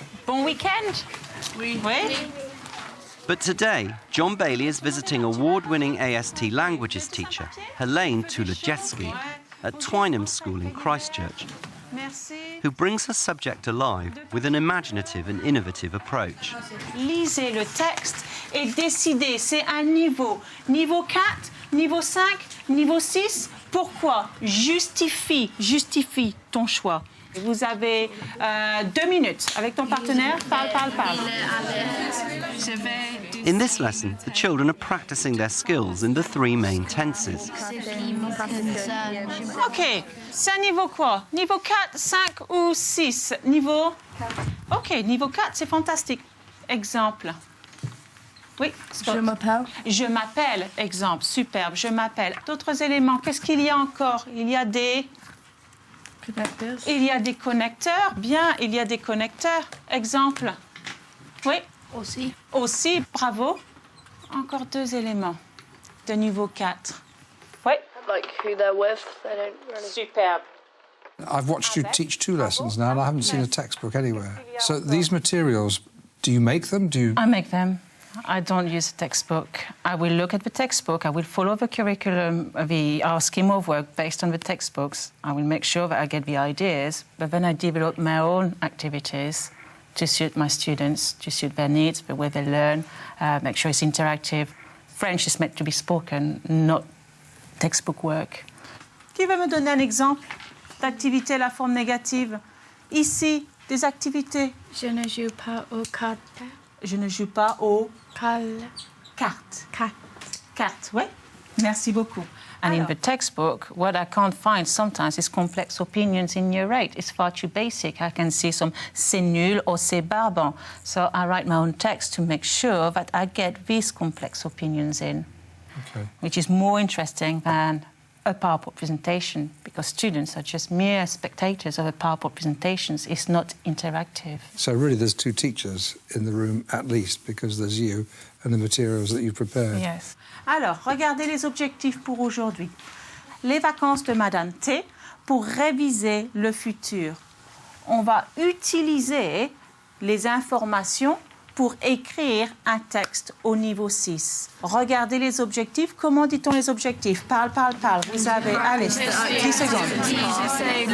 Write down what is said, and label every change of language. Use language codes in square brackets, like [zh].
[fr] Bon weekend. Oui. [en] But today, John Bailey is visiting award-winning AST languages teacher Helene Tulajewski at Twynham School in Christchurch, who brings her subject alive with an imaginative and innovative approach. [fr] Lisez le texte et décidez, c'est un niveau. Niveau 4, niveau 5, niveau 6. Pourquoi? Justifie ton choix. Vous avez 2 minutes avec ton partenaire. Parle. [en] In this lesson, the children are practicing their skills in the 3 main tenses. [fr] OK, c'est un niveau quoi? Niveau 4, 5 ou 6? Niveau... OK, niveau 4, c'est fantastique. Exemple. Oui, Je m'appelle. Je m'appelle, exemple, superbe, je m'appelle. D'autres éléments, qu'est-ce qu'il y a encore? Il y a des... Connecteurs. Il y a des connecteurs, bien, il y a des connecteurs. Exemple. Oui. Aussi, bravo. Encore 2 éléments de niveau 4. Oui. [en] Like who they're with, they don't really... [fr] Superbe. [en] I've watched you teach 2 lessons now, and I haven't seen a textbook anywhere. So these materials, do you make them? I make them. I don't use a textbook. I will look at the textbook. I will follow the curriculum, our scheme of work based on the textbooks. I will make sure that I get the ideas, but then I develop my own activities to suit my students, to suit their needs, the way they learn, make sure it's interactive. French is meant to be spoken, not textbook work. [fr] Qui va me donner un exemple d'activité à la forme négative? Ici, des activités. Je ne joue pas aux cartes. Je ne joue pas aux cartes. Cartes, oui. Merci beaucoup. [en] And in the textbook, what I can't find sometimes is complex opinions in Year 8. It's far too basic. I can see some [fr] c'est nul [en] or [fr] c'est barbant. [en] So I write my own text to make sure that I get these complex opinions in, which is more interesting than a PowerPoint presentation, because students are just mere spectators of a PowerPoint presentations. It's not interactive. So really there's 2 teachers in the room at least, because there's you and the materials that you've prepared. Yes. [fr] Alors, regardez les objectifs pour aujourd'hui. Les vacances de Madame T pour réviser le futur. On va utiliser les informations pour écrire un texte au niveau 6. Regardez les objectifs. Comment dit-on les objectifs? Parle. Vous avez, allez, 10 secondes.